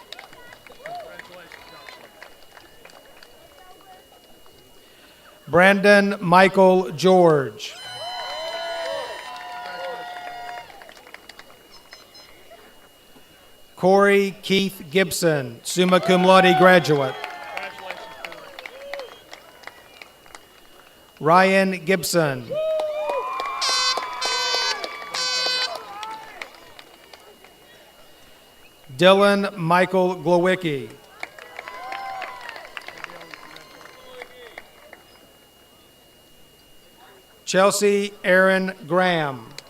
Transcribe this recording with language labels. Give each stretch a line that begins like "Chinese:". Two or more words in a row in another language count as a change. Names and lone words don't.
English: Brandon Michael George. Corey Keith Gibson,
Latin: summa cum laude
English: graduate. Ryan Gibson. Dylan Michael Glowicki. Chelsea Aaron Graham.